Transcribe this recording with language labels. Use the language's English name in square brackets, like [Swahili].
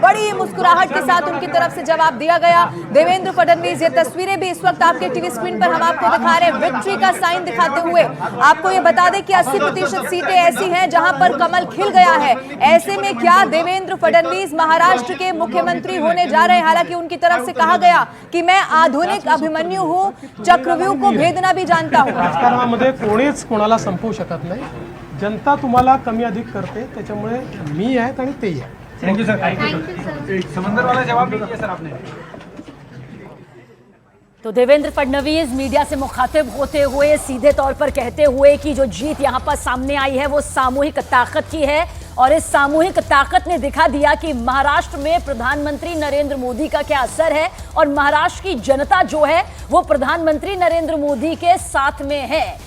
[Hindi] बड़ी मुस्कुराहट के साथ उनकी तरफ से जवाब दिया गया. देवेंद्र फडणवीस, ये तस्वीरें भी इस वक्त आपके टीवी स्क्रीन पर हम आपको दिखा रहे हैं, विक्ट्री का साइन दिखाते हुए. आपको ये बता दें कि 80% सीटें ऐसी हैं जहां पर कमल खिल गया है. ऐसे में क्या देवेंद्र फडणवीस महाराष्ट्र के मुख्यमंत्री होने जा रहे हैं? हालांकि उनकी तरफ से कहा गया कि मैं आधुनिक अभिमन्यू हूं, चक्रव्यूह को भेदना भी जानता हूं. [Marathi] राजकारणामध्ये कोणीच कोणाला संपवू शकत नाही. जनता तुम्हाला कमी अधिक करते, त्याच्यामुळे मी आहेत आणि तेही आहे. [English] Thank you sir. [Hindi] समंदर वाला जवाब नहीं दिया सर आपने. तो देवेंद्र फडणवीस मीडिया से मुखातिब होते हुए सीधे तौर पर कहते हुए कि जो जीत यहां पर सामने आई है वो सामूहिक ताकत की है, और इस सामूहिक ताकत ने दिखा दिया कि महाराष्ट्र में प्रधानमंत्री नरेंद्र मोदी का क्या असर है, और महाराष्ट्र की जनता जो है वो प्रधानमंत्री नरेंद्र मोदी के साथ में है.